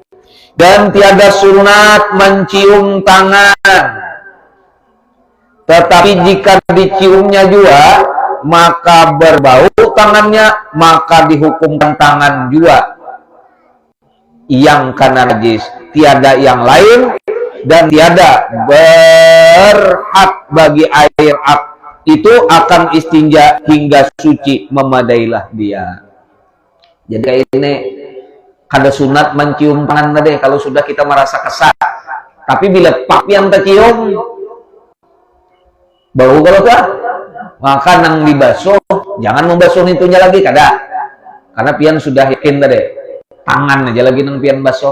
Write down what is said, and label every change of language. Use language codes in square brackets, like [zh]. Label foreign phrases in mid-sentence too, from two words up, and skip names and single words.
[ms] Dan tiada sunat mencium tangan, tetapi jika diciumnya juga maka berbau tangannya, maka dihukumkan tangan juga yang karena najis, tiada yang lain dan tiada berhak bagi air itu akan istinja hingga suci, memadailah dia. [bjn] Jadi kayak ini kada sunat mencium tangan tadi kalau sudah kita merasa kesal. Tapi bila pian tercium bau kalau tak, maka nang dibasuh, jangan membasuh itunya lagi kada. Karena pian sudah yakin tadi. Tangan aja lagi nang pian basuh.